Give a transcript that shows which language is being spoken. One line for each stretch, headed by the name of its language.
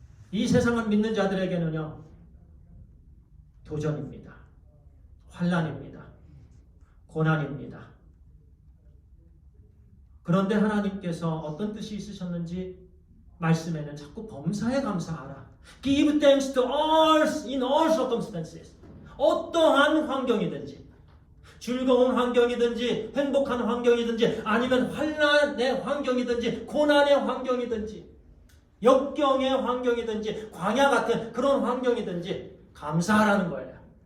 Korean: 이 세상을 믿는 자들에게는요. 도전입니다. 환난입니다. 고난입니다. 그런데 하나님께서 어떤 뜻이 있으셨는지 말씀에는 자꾸 범사에 감사하라.
English: Give thanks to all in all circumstances.
Korean: 어떠한 환경이든지 즐거운 환경이든지 행복한 환경이든지 아니면 환난의 환경이든지 고난의 환경이든지 역경의 환경이든지 광야 같은 그런 환경이든지 감사하라는 거예요.